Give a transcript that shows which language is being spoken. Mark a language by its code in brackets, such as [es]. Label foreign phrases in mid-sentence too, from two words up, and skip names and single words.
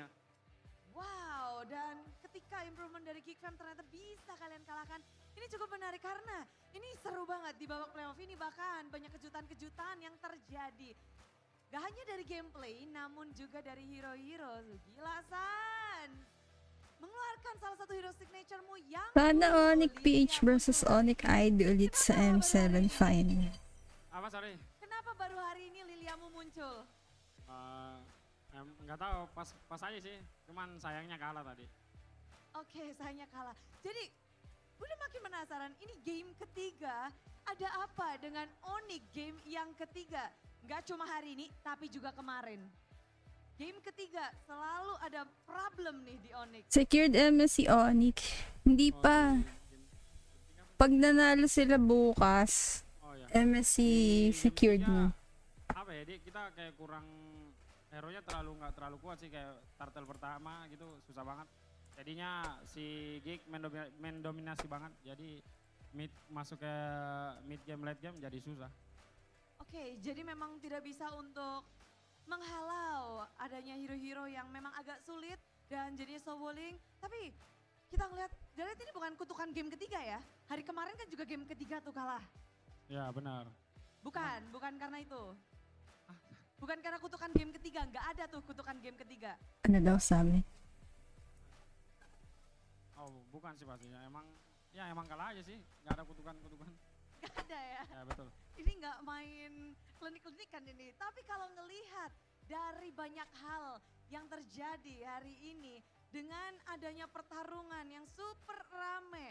[id] Wow, dan ketika improvement dari Geek Fam ternyata bisa kalian kalahkan. Ini cukup menarik karena ini seru banget di babak playoff ini, bahkan banyak kejutan-kejutan yang terjadi. Gak hanya dari gameplay, namun juga dari hero-hero. Gila San, mengeluarkan salah satu [en] hero signature- [id] mu yang [tl] Sana ONIC PH versus ONIC ID ulit sa M7 final. [id] Apa sorry? Kenapa baru hari ini Liliamu muncul? Nggak tahu, pas aja sih. Cuman sayangnya kalah tadi. Oke, sayangnya kalah. Jadi, udah makin penasaran, ini game ketiga, ada apa dengan ONIC game yang ketiga? Nggak cuma hari ini, tapi juga kemarin. Game ketiga, selalu ada problem nih di ONIC. [tl] Secured MSC ONIC. Hindi pa. Pag nanalo sila bukas, MSC secured mo. [id] Apa ya, kita kayak kurang, hero-nya nggak terlalu kuat sih, kayak turtle pertama gitu, susah banget. Jadinya si GEEK mendominasi banget, jadi masuk ke [en] mid game, late game [id] jadi susah. Oke, jadi memang tidak bisa untuk menghalau adanya hero-hero yang memang agak sulit dan jadinya snowballing. Tapi kita ngeliat, ini bukan kutukan game ketiga ya. Hari kemarin kan juga game ketiga tuh kalah. Ya benar. Bukan karena itu. Bukan karena kutukan game ketiga, nggak ada tuh kutukan game ketiga. [tl] Ano daw sabi? [id] Oh bukan sih pastinya, emang kalah aja sih, nggak ada kutukan-kutukan. Gak ada ya? Ya betul. Ini nggak main klinik-klinikan ini. Tapi kalau ngelihat dari banyak hal yang terjadi hari ini dengan adanya pertarungan yang super rame.